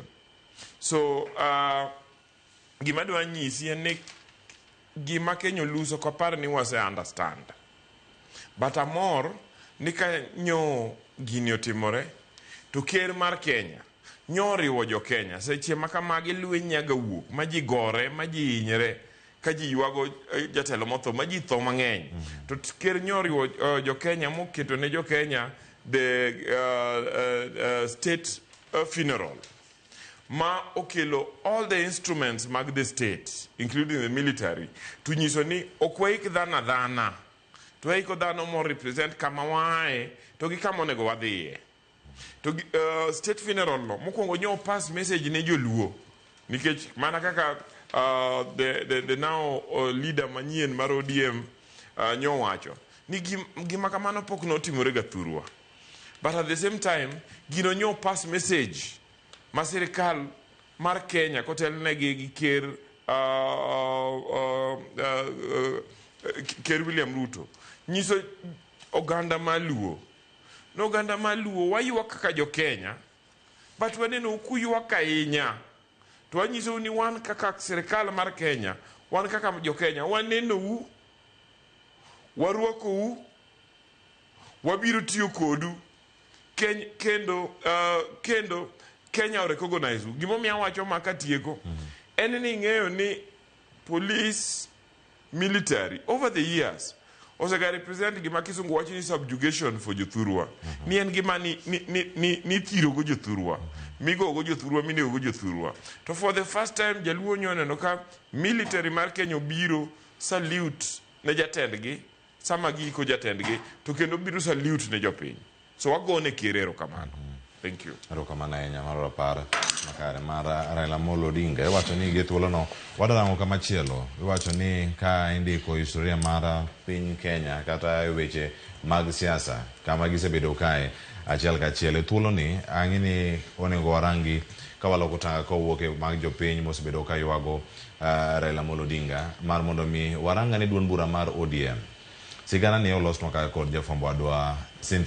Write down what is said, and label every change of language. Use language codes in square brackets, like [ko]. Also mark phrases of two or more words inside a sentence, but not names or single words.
[luo] So gima dwa nyisi en ni gima Kenya luso kopar ni wase understand but amor ni ka nyo gini otimore to ker mar Kenya nyo riwo jo Kenya seche makamagi lweny nyaga wuok ma ji gore ma ji hinyre ka ji ywago jatelo motho ma ji tho mang'eny to ker nyo riwo jo Kenya moketo ne jo Kenya [en] the state funeral [luo] ma okelo [en] all the instruments [luo] mag [en] the state including the military [luo] to nyiso ni okwaik dhana to eiko dhano mo represent kama wae to gi kama onego wadhiye to state funeral no mokwongo nyo [en] pass message [luo] ne joluo nikech mana kaka [en] the now leader [luo] manyien mar ODM nyo wacho ni gima kamano pok notimore ga thurwa but [en] at the same time [luo] gino nyo [en] pass message [luo] ma sirikal mar Kenya kotelnegi gi ker William Ruto nyiso oganda maluo no oganda maluo waywak kaka jo Kenya but waneno kuywak ahinya to wanyiso ni wan kaka sirikal mar Kenya wan kaka jo Kenya waneno warwakou wabiro tiyo kodu kendo Kenya recognize gimomiyo awacho makatieko en ni ng'eyo ni [en] police military over the years [luo] osega represent gima kisungu wacho ni [en] subjugation for [luo] jothurwa ni en gima ni thiro go jothurwa migo go jothurwa minego go jothurwa to [en] for the first time [luo] jaluo nyono ka military mar Kenya obiro salute ne jatendgi sama giko jatendgi to kendo biro salute ne jopiny so wagone kierero kamano. [en] Thank you. [luo] Erokamano nyamoro par makare mar Raila Amollo Odinga iwacho ni gethuolo no wadarango kama chielo iwacho ni ka indiko historia mar piny Kenya kata weche mag siasa kama gisebedo kae achiel kachiel thuolo ni ang'ini onego warangi ka waloko tanga kowuok e mag jopiny mosebedo ka ywago Raila Amollo Odinga mar mondo mi waranga ni duond bura mar ODM sigana ni olosnwa kaka kod jafwambo adwa